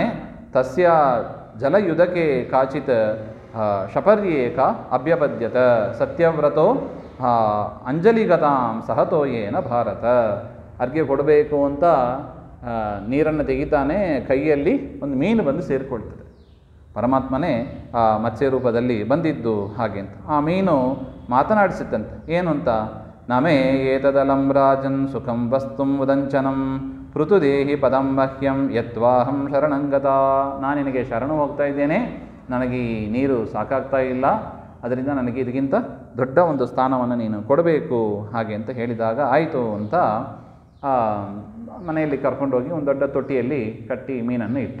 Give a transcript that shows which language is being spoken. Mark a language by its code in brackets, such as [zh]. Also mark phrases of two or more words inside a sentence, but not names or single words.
[sa] ತಸ್ಯ ಜಲಯುಧಕೆ ಕಾಚಿತ್ ಶಪರ್ಯೇಕ ಅಭ್ಯಪದ್ಯತ ಸತ್ಯವ್ರತೋ ಅಂಜಲಿಗತಾಂ ಸಹತೋಯೇನ ಭಾರತ. [kn] ಅರ್ಘ್ಯ ಕೊಡಬೇಕು ಅಂತ ನೀರನ್ನು ತೆಗಿತಾನೆ, ಕೈಯಲ್ಲಿ ಒಂದು ಮೀನು ಬಂದು ಸೇರಿಕೊಳ್ತದೆ. ಪರಮಾತ್ಮನೇ ಆ ಮತ್ಸ್ಯ ರೂಪದಲ್ಲಿ ಬಂದಿದ್ದು ಹಾಗೆ ಅಂತ. ಆ ಮೀನು ಮಾತನಾಡಿಸಿತ್ತಂತೆ. ಏನು ಅಂತ? [sa] ನಮೇ ಏತದಲಂ ರಾಜನ್ ಸುಖಂ ವಸ್ತುಂ ಉದಂಚನಂ ಪೃಥುದೇಹಿ ಪದಂ ಮಹ್ಯಂ ಯತ್ವಾಹಂ ಶರಣಂಗತ. [kn] ನಾನು ನಿನಗೆ ಶರಣು ಹೋಗ್ತಾ ಇದ್ದೇನೆ, ನನಗೆ ಈ ನೀರು ಸಾಕಾಗ್ತಾ ಇಲ್ಲ, ಅದರಿಂದ ನನಗೆ ಇದಕ್ಕಿಂತ ದೊಡ್ಡ ಒಂದು ಸ್ಥಾನವನ್ನು ನೀನು ಕೊಡಬೇಕು ಹಾಗೆ ಅಂತ ಹೇಳಿದಾಗ ಆಯಿತು ಅಂತ ಮನೆಯಲ್ಲಿ ಕರ್ಕೊಂಡೋಗಿ ಒಂದು ದೊಡ್ಡ ತೊಟ್ಟಿಯಲ್ಲಿ ಕಟ್ಟಿ ಮೀನನ್ನು ಇಟ್ಟ.